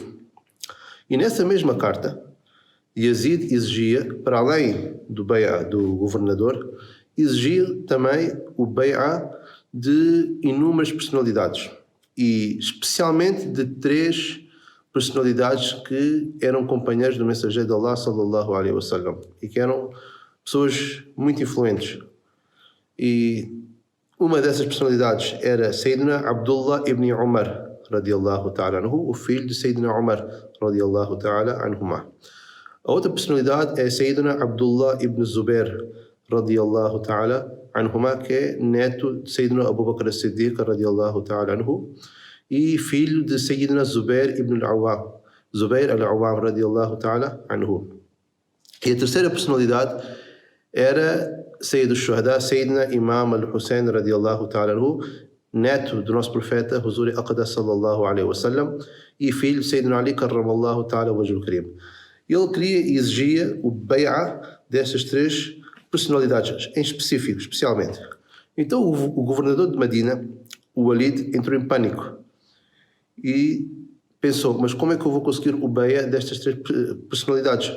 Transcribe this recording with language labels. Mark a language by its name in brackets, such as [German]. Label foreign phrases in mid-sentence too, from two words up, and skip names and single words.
[Portuguese] E nessa mesma carta, Yazid exigia, para além do bay'ah do governador, exigia também o bay'ah de inúmeras personalidades, e especialmente de 3 personalidades que eram companheiros do mensageiro de Allah [Arabic] صلى الله عليه وسلم [Portuguese] e que eram pessoas muito influentes. E uma dessas personalidades era Sayyidina Abdullah ibn Umar [Arabic] رضي الله تعالى عنه, [Portuguese] o filho de Sayyidina Umar [Arabic] رضي الله تعالى عنهما. [Portuguese] A outra personalidade é Sayyidina Abdullah ibn Zubair [Arabic] رضي الله تعالى عنهما, [Portuguese] que é neto de Sayyidina Abu Bakr as-Siddiq [Arabic] رضي الله تعالى عنه [Portuguese] e filho de Sayyidina Zubair ibn al-Awwam, Zubair al-Awwam [Arabic] رضي الله تعالى عنه. [Portuguese] E a terceira personalidade era [Arabic] سيد الشهداء, [Portuguese] Sayyidina Imam al-Hussein [Arabic] رضي الله تعالى عنه, [Portuguese] neto do nosso profeta [Urdu] حضور اقدس [Arabic] صلى الله عليه وسلم [Portuguese] e filho de Sayyidina Ali [Arabic] كرم الله تعالى وجهه الكريم. [Portuguese] Ele queria e exigia o bay'ah destas 3 personalidades, em específico, especialmente. Então o governador de Medina, o Walid, entrou em pânico e pensou, mas como é que eu vou conseguir o bay'ah destas 3 personalidades?